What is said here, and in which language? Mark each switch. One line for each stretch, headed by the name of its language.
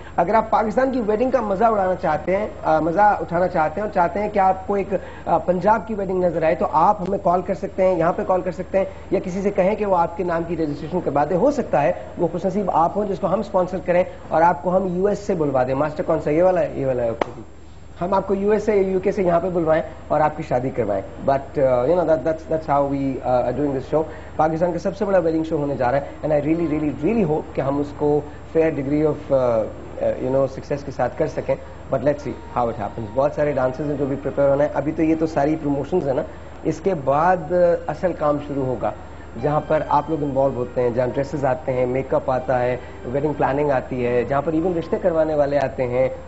Urdu: اگر آپ پاکستان کی ویڈنگ کا مزہ اڑانا چاہتے ہیں, مزہ اٹھانا چاہتے ہیں, اور چاہتے ہیں کہ آپ کو ایک پنجاب کی ویڈنگ نظر آئے, تو آپ ہمیں کال کر سکتے ہیں, یہاں پہ کال کر سکتے ہیں, یا کسی سے کہیں کہ وہ آپ کے نام کی رجسٹریشن کروا دے. ہو سکتا ہے وہ خوش نصیب آپ ہوں جس کو ہم اسپانسر کریں, اور آپ کو ہم US سے بلوا دیں. ماسٹر کون سا, یہ والا ہے, یہ والا ہے, اوکے, ہم آپ کو US سے UK سے یہاں پہ بلوائیں اور آپ کی شادی کروائیں. But you know
English: that's how we are doing this show.
Urdu: Pakistan کا سب سے بڑا ویڈنگ شو ہونے جا رہا ہے,
English: and I really hope
Urdu: کہ ہم اس کو فیئر ڈگری آف سکسیس کے ساتھ کر سکیں.
English: But let's see how it happens.
Urdu: بہت سارے ڈانسز ہیں جو بھی پریپیئر ہونا ہے. ابھی تو یہ تو ساری پروموشنز ہیں نا, اس کے بعد اصل کام شروع ہوگا, جہاں پر آپ لوگ انوالو ہوتے ہیں, جہاں ڈریسز آتے ہیں, میک اپ آتا ہے, ویڈنگ پلاننگ آتی ہے, جہاں پر ایون رشتے کروانے والے آتے ہیں.